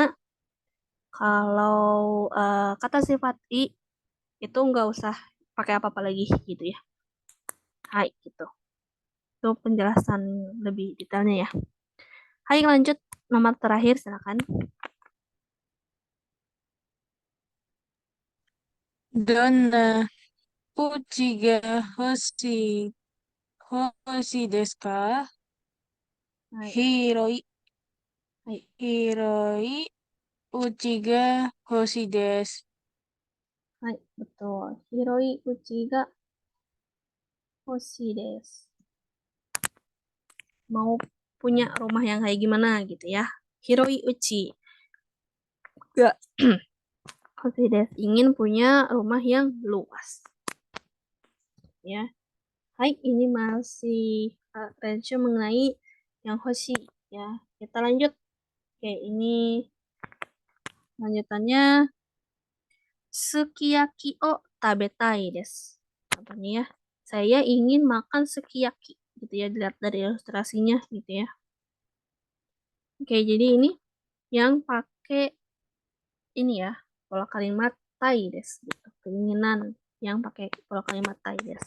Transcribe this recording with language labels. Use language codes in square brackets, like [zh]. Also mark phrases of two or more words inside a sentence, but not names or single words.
[id] Kalau kata sifat i itu nggak usah pakai apa-apa lagi gitu ya. Hai gitu. Itu penjelasan lebih detailnya ya. Hai lanjut nomor terakhir silakan. [ja] どんな家が欲しいですか? Hai. Hiroi, Hai. 広い家が欲しいです. [id] Hai, betul. [ja] 広い家が欲しいです. [id] Mau punya rumah yang kayak gimana gitu ya. [ja] 広い家が欲しいです. [id] Ingin punya rumah yang luas. Ya. Hai, ini masih range mengenai yang hoshi ya. Kita lanjut. Oke, ini lanjutannya [ja] すき焼きを食べたいです. [id] Contohnya ya, saya ingin makan sukiyaki gitu ya, dilihat dari ilustrasinya gitu ya. Oke, jadi ini yang pakai ini ya, pola kalimat [ja] たいです [id] gitu. Keinginan yang pakai pola kalimat [ja] たいです.